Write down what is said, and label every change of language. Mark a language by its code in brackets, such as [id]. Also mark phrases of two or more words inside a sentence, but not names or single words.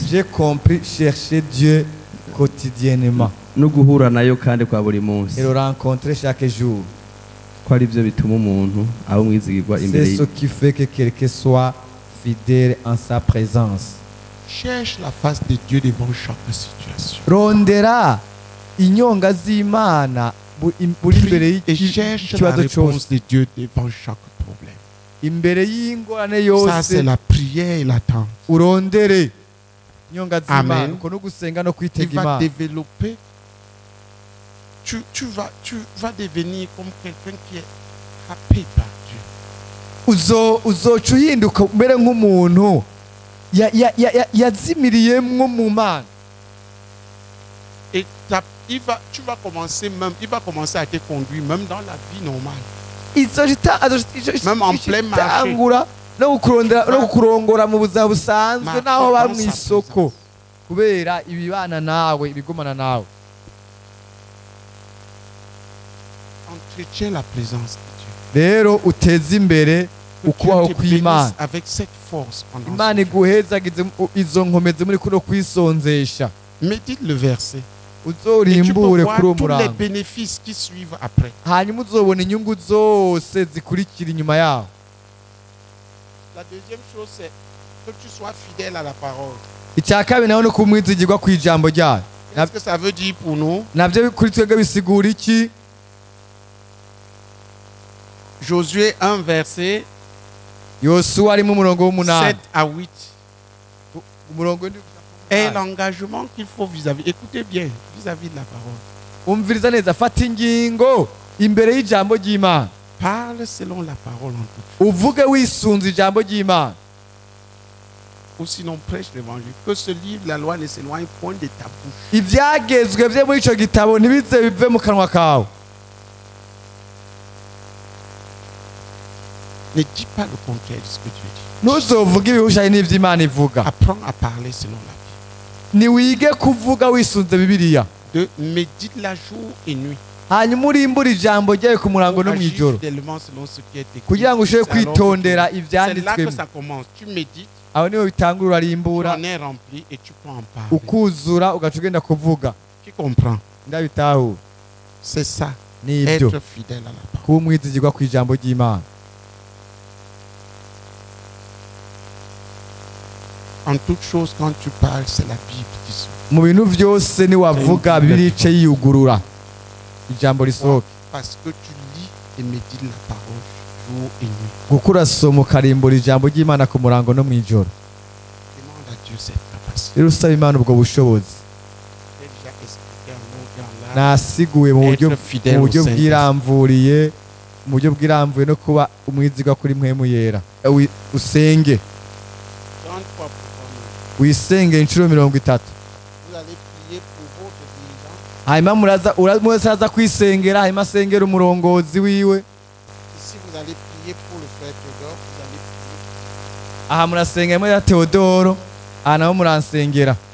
[fr] J'ai compris chercher Dieu quotidiennement [rn] no guhura nayo kandi kwa buri munsi [fr] et le rencontrer chaque jour. [rn] ko ari byo bituma umuntu aba umwizigirwa imbere [fr] C'est ce qui fait que quelqu'un soit fidèle en sa présence. Cherche la face de Dieu devant chaque situation. [rn] Rondera inyonga z'Imana buri imbere [fr] Et cherche la [rn] y'ikibazo [fr] réponse [rn] cyose, [fr] de Dieu devant chaque problème. [rn] imbere y'ingorane [fr] Ça, c'est [rn] yose [fr] la prière et l'attente. [rn] urondere inyonga z'Imana. Amen. Uko no gusenga no [fr] Tu [rn] kwitega [fr] vas [rn] Imana. [fr] développer, tu vas devenir comme quelqu'un qui est happé par Dieu. [rn] Uzoca uhinduka umere nk'umuntu yazimiriyemwo mu Mana. [fr] Et tu vas commencer même, il va commencer à te conduire même dans la vie normale. Même en plein marché. [rn] itangura no kukurongora mu buzima busanzwe [fr] Marché [rn] naho bari [fr] dans [rn] mu [fr] sa [rn] isoko kubera ibibana nawe ibigumana nawe. [fr] Entretiens la présence de Dieu. [rn] Rero uteze imbere [fr] Que [rn] ukubaho [fr] Dieu te bénisse [rn] kw'Imana. [fr] avec cette force pendant [rn] Imana iguhezagize izo nkomezi muri kuno kwisonzesha. [fr] Médite le verset. Et tu peux [rn] Uzorimbure [fr] voir [rn] kuri uwo [fr] tous les [rn] murango, [fr] bénéfices qui suivent après. [rn] hanyuma uzobona inyungu zose zikurikira inyuma yaho. [fr] La deuxième chose, c'est que tu sois fidèle à la parole. [rn] Icya kabiri naho ni uko umwizigirwa ku ijambo ryayo. [fr] Qu'est-ce que ça veut dire pour nous? [rn] Nabyo kuri twebwe bisigura iki? [fr] Josué 1, verset [rn] Yosuwa arimo umurongo [fr] 7 [rn] w'umunani. [fr] à 8. [rn] Umurongo w'indwi [fr] Et l'engagement qu'il faut vis-à-vis. Écoutez bien, vis-à-vis de la parole. [rn] umviriza neza, fata ingingo imbere y'ijambo ry'Imana. [fr] Parle selon la parole en tout. [rn] Uvuge wisunze ijambo ry'Imana. [fr] Ou sinon prêche l'évangile. Que ce livre, la loi, ne s'éloigne point de ta bouche. [rn] Ibyagezwe byo muri icyo gitabo ntibize bive mu kanwa kawe. [fr] Ne dis pas le contraire de ce que Dieu dit. [rn] Ntuzovuge ibihushanye n'iby'Imana ivuga. [fr] Apprends à parler selon la Bible. [rn] Niwige kuvuga wisunze Bibiliya. [fr] Médite la jour et nuit. [rn] Hanyuma urimbure ijambo ryayo ku murango no mu [fr] Agis [rn] ijoro [fr] fidèlement selon ce qui est écrit. [rn] kugira ngo ushobore [fr] C'est alors [rn] kwitondera [fr] que c'est là que [rn] ibyanditswemo. [fr] ça commence. Tu médites, [rn] Aho niho bitangura [fr] tu [rn] urarimbura, [fr] en es rempli et tu peux en parler. [rn] ukuzura ugaca ugenda kuvuga. [fr] Tu comprends? [rn] Ndabitaho [fr] C'est ça. [rn] nibyo [fr] Être fidèle à la parole. [rn] kuba umwizigirwa ku ijambo ry'Imana. [fr] En toute chose, quand tu parles, c'est la Bible qui s'ouvre. [rn] Mu bintu byose niwavuga Bibiliya ice yiyugurura ijambo risohoke. [fr] Parce que tu lis et médites la parole jour et nuit. [rn] Kuko urasoma ukarimbura ijambo ry'Imana ku murango no mu ijoro. [fr] Demande à Dieu cette capacité. [rn] Rero usaba Imana ubwo bushobozi. [fr] J'ai déjà expliqué en mots dans l'art. [rn] Nasiguye mu buryo [fr] Être fidèle au [rn] buryo [fr] Saint-Esprit. [rn] bwiramvuriye, mu buryo bwiramvuye no kuba umwizigwa kuri mpwemu yera. Usenge, [fr] 33 pour toi. [rn] wisenge inshuro 30. [fr] Vous allez prier pour votre dirigeant. [rn] Hanyuma muraza kwisengera, hanyuma asengera umurongozi wiwe. [fr] Ici, vous allez prier pour le frère Théodore. Vous allez prier. [rn] Aha murasenga mwe ya Theodoro, aha naho muransengera.